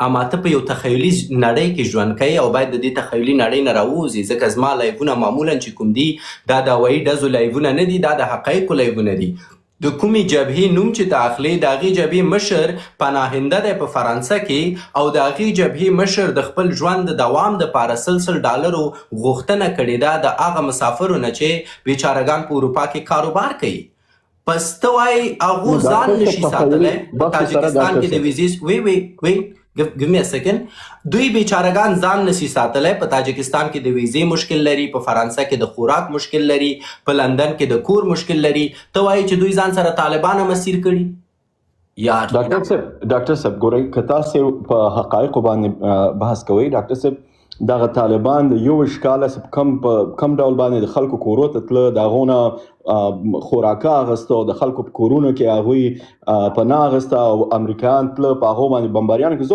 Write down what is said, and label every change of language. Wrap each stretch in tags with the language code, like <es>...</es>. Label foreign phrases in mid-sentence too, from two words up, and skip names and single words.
<ps>اما ته په یو تخیلي نړۍ کې ژوند کوي او باید د دې تخیلي نړۍ نه راووځي ځکه زما لایفونه معمولا چې کوم دي دا د هوایي ډزو لایفونه نه دي دا د حقایقو لایفونه دي د کومې جبهې نوم چې ته اخلي د هغې جبهې مشر پناهنده دی په فرانسه کې او د هغې جبهې مشر د خپل ژوند د دوام دپاره $100 غوښتنه کړې ده د هغه مسافرو نه چې بیچارهګان په اروپا کې کاروبار کوي. پس ته وایي هغو ځان نشي ساتلی په تاجکستان کې د ویزې</ps> <en>give me a second.</en> <ps>دوی بیچارهګان ځان نشي ساتلی په تاجکستان کې د ویزې مشکل لري، په فرانسه کې د خوراک مشکل لري، په لندن کې د کور مشکل لري. ته وایي چې دوی ځان سره طالبان هم اسیر کړي. یار ډاکټر صاحب ګورئ که تاسو په حقایقو باندې بحث کوئ ډاکټر صاحب دغه طالبان د 21 کاله کم ډول باندې د خلکو کورو ته تله، د هغو نه خوراکه اخیسته او د خلکو په کورونو کې هغوی پناه اخیسته او امریکایان تله په هغو باندې بمباریان کې.</ps>